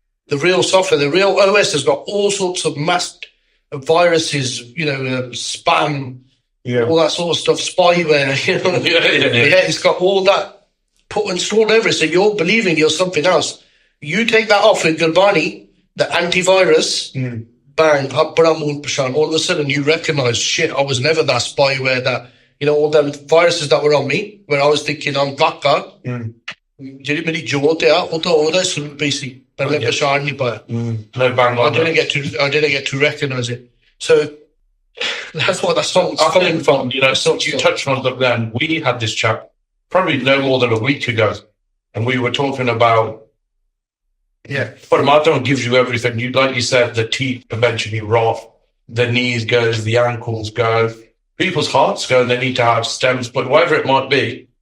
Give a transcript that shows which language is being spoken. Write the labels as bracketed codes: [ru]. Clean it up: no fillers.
[en] The real software, the real OS has got all sorts of masked viruses, spam, all that sort of stuff, spyware, it's got all that installed over it. So you're believing you're something else. You take that off with Gurbani, the antivirus, bang, all of a sudden you recognize, shit, I was never that spyware, that, all them viruses that were on me, where I was thinking I'm Kaka. [pa] ਜਿਹੜੀ ਮੇਰੀ ਜੋਤ ਆ ਉਹ ਤਾਂ ਉਹਦਾ ਸਰੂਪ ਹੀ ਸੀ ਪਰ ਮੈਂ ਪਛਾਣ ਨਹੀਂ ਪਾਇਆ [en] No bang I on didn't get to recognize it. So that's what that song's coming from. So you touched on it then. We had this chat probably no more than a week ago, and we were talking about Paramatma gives you everything. Like you said, the teeth eventually rot, the knees go, the ankles go, people's hearts go, and they need to have stems, but whatever it might be.